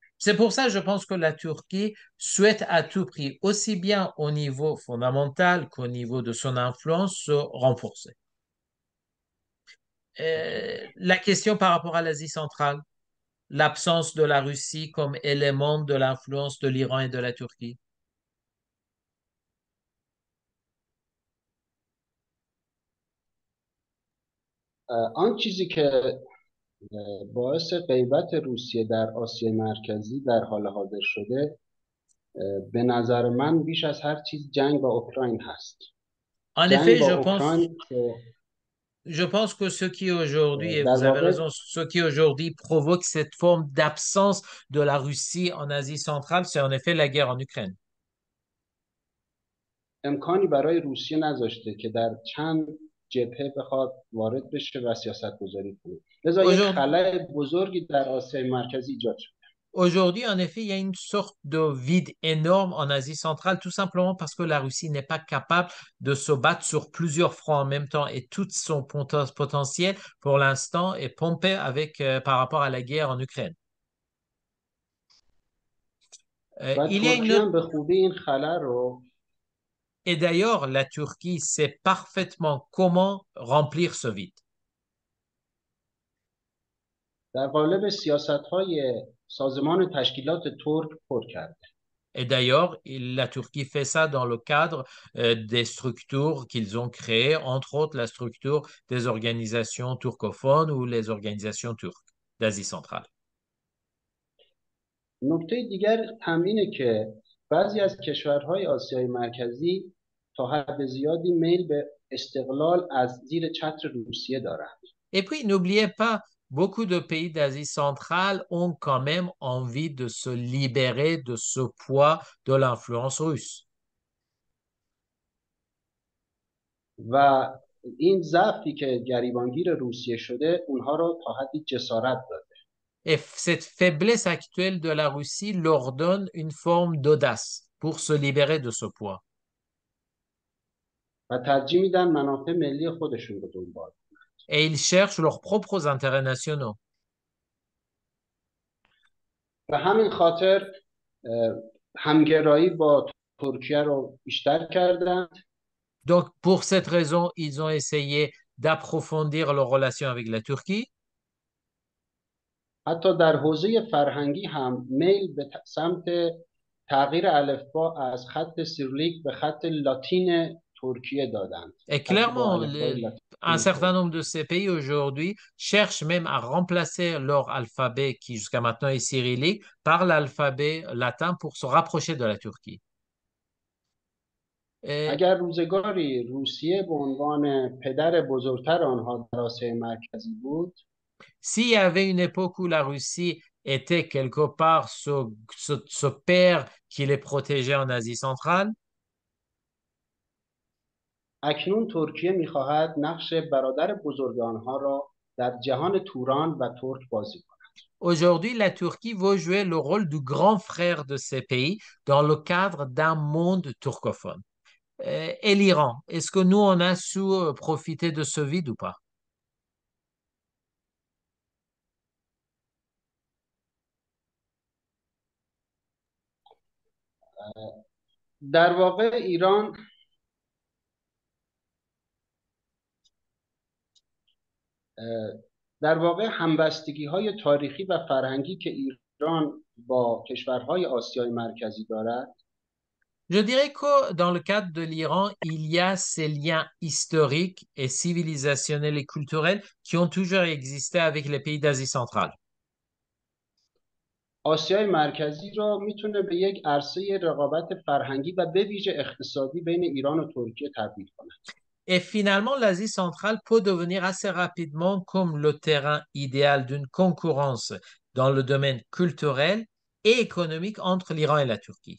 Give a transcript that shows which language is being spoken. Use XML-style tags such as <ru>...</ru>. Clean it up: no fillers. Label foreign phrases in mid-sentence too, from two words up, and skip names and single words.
<fr>C'est pour ça, je pense que la Turquie souhaite à tout prix, aussi bien au niveau fondamental qu'au niveau de son influence, se renforcer. La question par rapport à l'Asie centrale, l'absence de la Russie comme élément de l'influence de l'Iran et de la Turquie.</fr> <fa>آن چیزی که باعث غیبت روسیه در آسیای مرکزی در حال حاضر شده به نظر من بیش از هر چیز جنگ با اوکراین هست.</fa> <fr>En</fr> <fa>جنگ</fa> <fr>effet,</fr> <fa>با اوکراین</fa> <fr>je pense que ce qui aujourd'hui, et</fr> <fa>در</fa> <fr>vous avez</fr> <fa>واقع</fa> <fr>raison, ce qui aujourd'hui provoque cette forme d'absence de la Russie en Asie centrale, c'est en effet la guerre en Ukraine.</fr> <fa>امکانی برای روسیه نذاشته که در چند جبهه بخواد وارد بشه و سیاست گذاری کنه. لذا یک</fa> <fr>Aujourd'hui,</fr> <fa>خلأ بزرگی در آسیای مرکزی ایجاد شد.</fa> <fr>Aujourd'hui, en effet, il y a une sorte de vide énorme en Asie centrale, tout simplement parce que la Russie n'est pas capable de se battre sur plusieurs fronts en même temps et tout son potentiel, pour l'instant, est pompé par rapport à la guerre en Ukraine.</fr> <fa>و</fa> <fr>Il y a une</fr> <fa>ترکیه</fa> <fr>autre-</fr> <fa>هم به خوبی این خلأ رو</fa> <fr>Et d'ailleurs, la Turquie sait parfaitement comment remplir ce vide.</fr> <fa>در قالب سیاست‌های سازمان تشکیلات ترک پر کرده.</fa> <fr>Et d'ailleurs, la Turquie fait ça dans le cadre des structures qu'ils ont créées, entre autres la structure des organisations turcophones ou les organisations turques d'Asie centrale.</fr> <fa>نکته دیگر هم اینه که بعضی از کشورهای آسیای مرکزی تا حد زیادی میل به استقلال از زیر چتر روسیه دارند.</fa> <fr>Et puis, n'oubliez pas, beaucoup de pays d'Asie centrale ont quand même envie de se libérer de ce poids de l'influence russe.</fr> <fa>و این ضعفی که گریبانگیر روسیه شده اونها رو تا حدی جسارت داد.</fa> <fr>Et cette faiblesse actuelle de la Russie leur donne une forme d'audace pour se libérer de ce poids.</fr> <fa>و ترجیح میدن منافع ملی خودشون رو دنبال.</fa> <fr>Et ils cherchent leurs propres intérêts nationaux.</fr> <fa>و همین خاطر همگرایی با ترکیه رو بیشتر کردند.</fa> <fr>Donc, pour cette raison, ils ont essayé d'approfondir leurs relations avec la Turquie.</fr> <fa>حتی در حوزه فرهنگی هم میل به سمت تغییر الفبا از خط سیریلیک به خط لاتین ترکیه دادند.</fa> <fr>Et clairement, un certain nombre de ces pays aujourd'hui cherchent même à remplacer leur alphabet, qui jusqu'à maintenant est cyrillique, par l'alphabet latin pour se rapprocher de la Turquie.</fr> <fa>اگر روزگاری روسیه به عنوان پدر بزرگتر آنها در آسیای مرکزی بود،</fa> <fr>s'il y avait une époque où la Russie était quelque part ce père qui les protégeait en Asie centrale,</fr> <fa>اکنون ترکیه می‌خواهد نقش برادر بزرگ آنها را در جهان توران و ترک بازی کند.</fa> <fr>aujourd'hui, la Turquie veut jouer le rôle du grand frère de ces pays dans le cadre d'un monde turcophone. Et l'Iran, est-ce que nous, on a su profiter de ce vide ou pas?</fr> <fa>در واقع ایران در واقع همبستگی‌های تاریخی و فرهنگی که ایران با کشورهای آسیای مرکزی دارد،</fa> <fr>Je dirais que dans le cadre de l'Iran, il y a ces liens historiques et civilisationnels et culturels qui ont toujours existé avec les pays d'Asie centrale.</fr> <fa>آسیای مرکزی را میتونه به یک عرصه رقابت فرهنگی و به ویژه اقتصادی بین ایران و ترکیه تبدیل کند.</fa> <fr>Et finalement, l'Asie centrale peut devenir assez rapidement comme le terrain idéal d'une concurrence dans le domaine culturel et économique entre l'Iran et la Turquie.</fr>